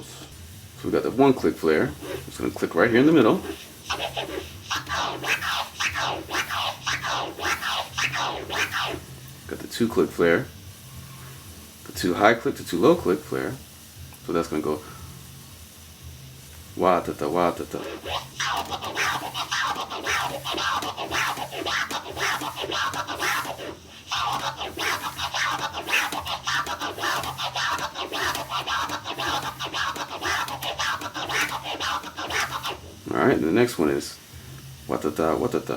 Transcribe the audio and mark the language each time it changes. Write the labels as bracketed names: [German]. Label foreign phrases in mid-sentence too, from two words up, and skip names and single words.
[English] So we got the 1 click flare. I'm just going to click right here in the middle. Got the 2 click flare, the 2 high click, the 2 low click flare. So that's going to go wa ta ta wa ta ta. Alright, and the next one is watata watata.